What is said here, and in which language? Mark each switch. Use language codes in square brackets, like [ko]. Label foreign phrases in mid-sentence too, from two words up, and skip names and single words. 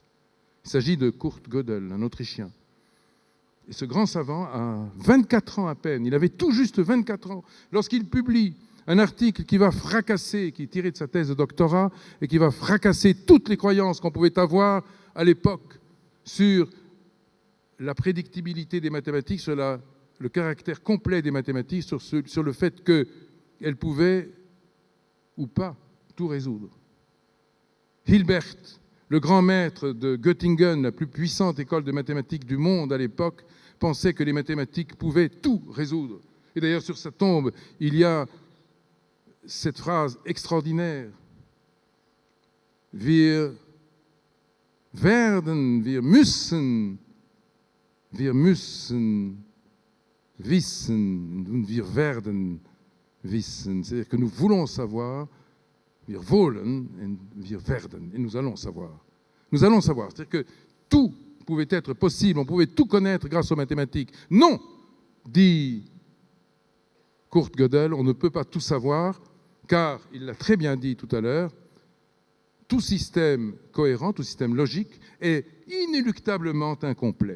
[fr] Il s'agit de Kurt Gödel, un Autrichien. Et ce grand savant a 24 ans à peine, il avait tout juste 24 ans, lorsqu'il publie un article qui va fracasser, qui est tiré de sa thèse de doctorat, et qui va fracasser toutes les croyances qu'on pouvait avoir à l'époque sur la prédictibilité des mathématiques, sur le caractère complet des mathématiques, sur le fait qu'elles pouvaient ou pas tout résoudre. Hilbert, le grand maître de Göttingen, la plus puissante école de mathématiques du monde à l'époque, pensait que les mathématiques pouvaient tout résoudre. Et d'ailleurs, sur sa tombe, il y a cette phrase extraordinaire: [de] Wir werden, wir müssen wissen, und wir werden wissen. [fr] C'est-à-dire que nous voulons savoir, [de] wir wollen, und wir werden, [fr] et nous allons savoir. Nous allons savoir. C'est-à-dire que tout pouvait être possible, on pouvait tout connaître grâce aux mathématiques. Non, dit Kurt Gödel, on ne peut pas tout savoir, car, il l'a très bien dit tout à l'heure, tout système cohérent, tout système logique est inéluctablement incomplet.